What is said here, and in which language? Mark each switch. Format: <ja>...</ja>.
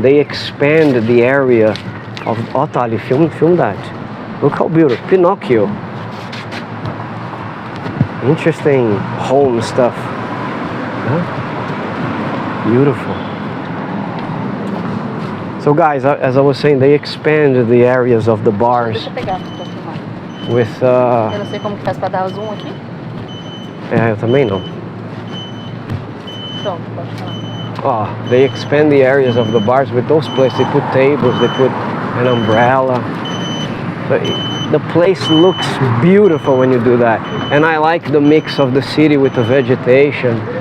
<en>They expand the area of... Oh, Tali, film that. Look how beautiful. Pinocchio. Interesting home stuff. Huh? Beautiful. So guys, as I was saying, they expand the areas of the bars.</en> <pt>Deixa eu pegar pra filmar.</pt> <en>With</en> <pt>Eu não sei como que faz pra dar zoom aqui. eu também não. Pronto, pode falar.</pt> <en>Oh, they expand the areas of the bars with those places. They put tables, they put an umbrella. The place looks beautiful when you do that. And I like the mix of the city with the vegetation.</en>